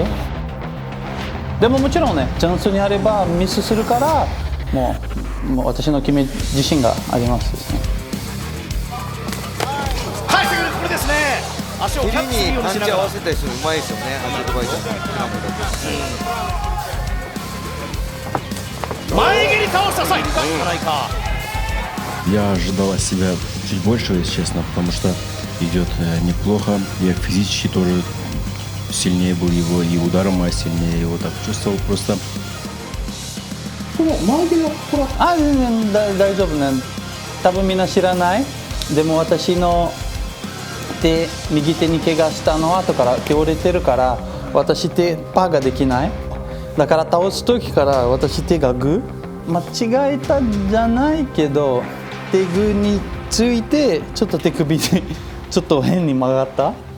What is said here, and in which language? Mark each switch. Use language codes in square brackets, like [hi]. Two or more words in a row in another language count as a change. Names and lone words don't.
[ja] でももちろんね、チャンスにあればミスするから、もう私の自信がありますですね。はい、これですね。足をキャッチするようにしながら。パンチ合わせたりするのうまいですよね。アドバイザー。前蹴り倒した際、ないか。 [ru] Я ожидал от себя чуть больше, если честно, потому что идет неплохо. Я физически тоже сильнее был его, и ударом сильнее его так чувствовал просто. [ja] あ、全然大丈夫ね。多分みんな知らない。でも私の右手に怪我したのは後から手折れてるから、私手パーができない。だから倒す時から私手がグー間違えたじゃないけど、手グーについてちょっと手首でちょっと変に曲がった。